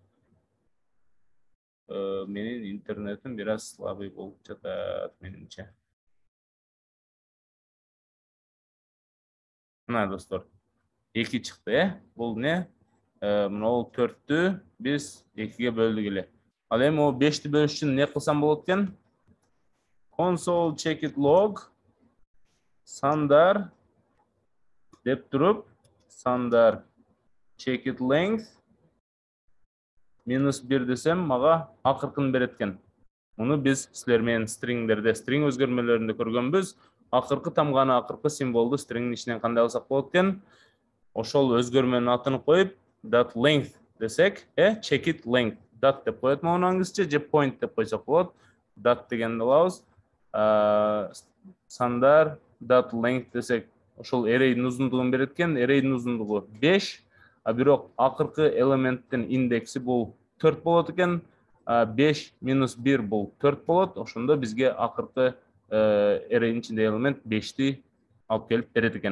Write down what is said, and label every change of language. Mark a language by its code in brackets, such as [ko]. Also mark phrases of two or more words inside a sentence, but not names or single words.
[ky] Менин интернетим бир аз слабый болуп жатат, менимче. Мына, достор, 2 чыкты, Бул эмне? Мына 4-тү биз 2-ге бөлдүк эле. Ал эми 5-ти бөлүш үчүн эмне кылсам болот экен? [en] Console check log [ky] сандар деп туруп, сандар [en] check length [ky] -1 десем, мага акыркын берет экен. Муну биз силер менен стрингдерде, стринг өзгөрмөлөрүндө көргөнбүз. Акыркы тамганы, акыркы символду стрингдин ичинен кандай алсак болот экен? Ошол өзгөрмөнүн атын коюп, [en] that length [ky] десек, [en] check length dot [ky] деп коет могу англисче, же point деп койсок болот. Dot дегенди алабыз. Сандар [en] dot length [ky] десек, ошол array'дин узундугун берет экен. Array'дин узундугу 5, а бирок акыркы элементтин индекси бул 4 болот экен. 5 минус 1 бул 4 болот. Ошондо бизге акыркы array'дин ичинде элемент 5ти алып келип берет экен.